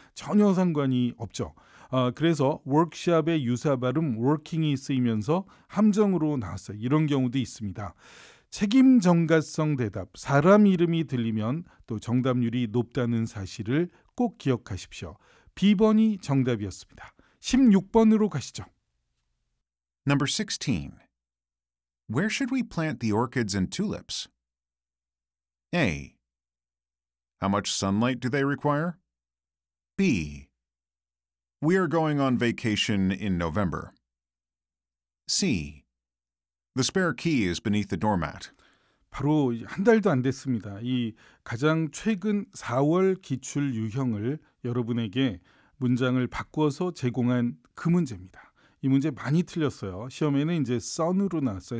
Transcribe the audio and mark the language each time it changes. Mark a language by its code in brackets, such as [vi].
[ko] 전혀 상관이 없죠. 그래서 워크숍의 유사 발음 working이 쓰이면서 함정으로 나왔어요. 이런 경우도 있습니다. 책임 전가성 대답, 사람 이름이 들리면 또 정답률이 높다는 사실을 꼭 기억하십시오. B번이 정답이었습니다. 16번으로 가시죠. [en] Number 16. Where should we plant the orchids and tulips? A. How much sunlight do they require? B. We are going on vacation in November. C. The spare key is beneath the doormat. [ko] 바로 한 달도 안 됐습니다. 이 가장 최근 4월 기출 유형을 여러분에게 문장을 바꿔서 제공한 그 문제입니다. 이 문제 많이 틀렸어요. 시험에는 이제 sun으로 나왔어요.